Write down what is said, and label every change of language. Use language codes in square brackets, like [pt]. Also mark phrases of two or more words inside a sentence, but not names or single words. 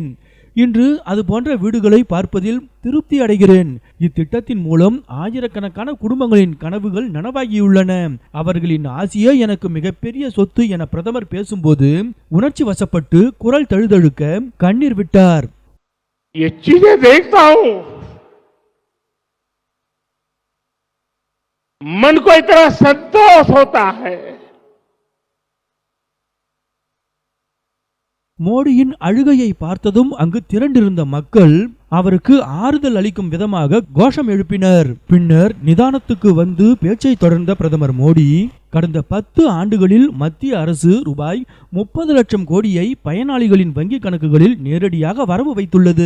[ta] இன்று அது போன்ற வீடுகளை பார்ப்பதில் திருப்தி அடைகிறேன். இத்திட்டத்தின் மூலம் ஆயிரக்கணக்கான குடும்பங்களின் கனவுகள் நனவாகியுள்ளன. அவர்களின் ஆசையே எனக்கு மிகப்பெரிய சொத்து என பிரதமர் பேசும்போது உணர்ச்சி வசப்பட்டு குரல் தழுதழுக்க கண்ணீர் விட்டார். [hi] ये चीजें देखता हूं, मन को इतना संतोष होता है। [ta] மோடியின் அழுகையை பார்த்ததும் அங்கு திரண்டிருந்த மக்கள் அவருக்கு ஆறுதல் அளிக்கும் விதமாக கோஷம் எழுப்பினர். பின்னர் நிதானத்துக்கு வந்து பேச்சை தொடர்ந்த பிரதமர் மோடி, கடந்த 10 ஆண்டுகளில் மத்திய அரசு ரூபாய் 30 லட்சம் கோடியை பயனாளிகளின் வங்கி கணக்குகளில் நேரடியாக வரவு வைத்துள்ளது.